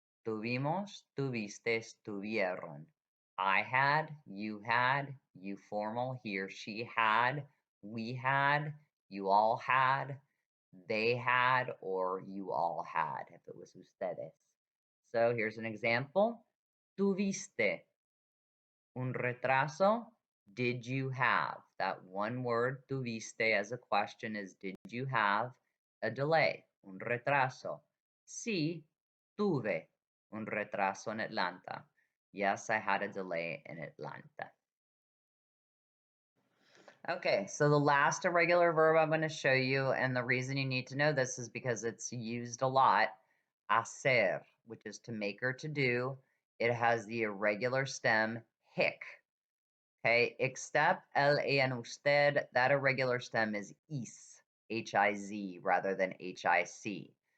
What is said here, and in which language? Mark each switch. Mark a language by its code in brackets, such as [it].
[es] Tuvimos, tuviste, tuvieron. [en] I had, you formal, he or she had, we had, you all had, they had, or you all had, if it was ustedes. So here's an example. [es] Tuviste un retraso. [en] Did you have? That one word, tuviste, as a question is, did you have a delay? [es] Un retraso. Sí, tuve un retraso en Atlanta. [en] Yes, I had a delay in Atlanta. Okay, so the last irregular verb I'm going to show you, and the reason you need to know this is because it's used a lot, hacer, which is to make or to do. It has the irregular stem hic. Okay, except el en usted, that irregular stem is is, H-I-Z, rather than H-I-C.